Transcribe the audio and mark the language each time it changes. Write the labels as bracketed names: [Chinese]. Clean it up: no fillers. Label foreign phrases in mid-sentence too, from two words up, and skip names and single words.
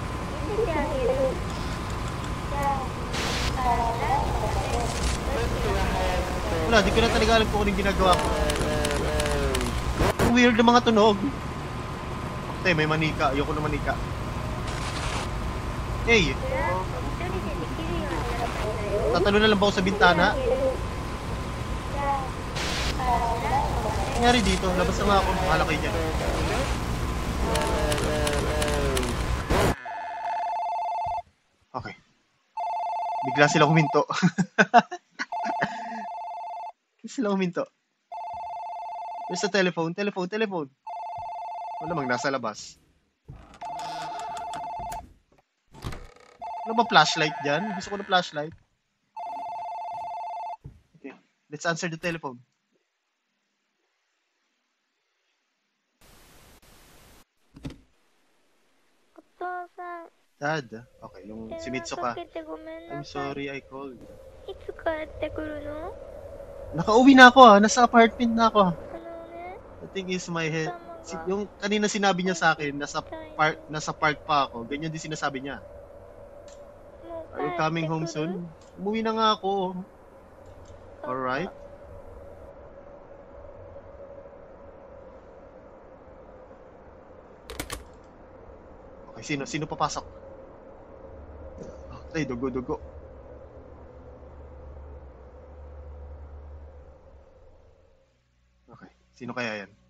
[Filipino] Wala, di ko na talaga alam kung ano yung ginagawa ko. Ang weird na mga tunog. Okay, may manika. Ayoko na manika. Hey, [Japanese] それは一人でできるようになったんだよ。 [Filipino] tatalo na lang ba ako sa bintana? [Japanese] じゃあ、 [Filipino] Nangyari dito, labas na nga ako. Bahala kayo dyan. Okay. Bigla sila huminto. Bigla sila huminto. [English] Where's the telephone? Telephone. [Filipino] Wala mang nasa labas. Ano ba flashlight dyan? Gusto ko na flashlight. Okay. [English] Let's answer the telephone. [Filipino] Dad. Okay, yung si Mitsuka. [Japanese] 電話かけてごめん [English] I'm [Japanese] なさい。 [English] sorry I called. [Japanese] いつ帰ってくるの？ [Filipino] Nakauwi na ako Nasa apartment na ako [Japanese] ね、 [English] The thing is my head. [Japanese] 頭が [Filipino] Yung kanina sinabi niya sa akin, [Japanese] 痛い。 [Filipino] nasa park pa ako. Ganyan din sinasabi niya. [Japanese] もう [English] Are you [Japanese] 帰 [English] coming [Japanese] って [English] home [Japanese] くる？ [Filipino] soon? Umuwi na nga ako. Alright. Okay, sino papasok? Ay, dugo. Okay, sino kaya yan?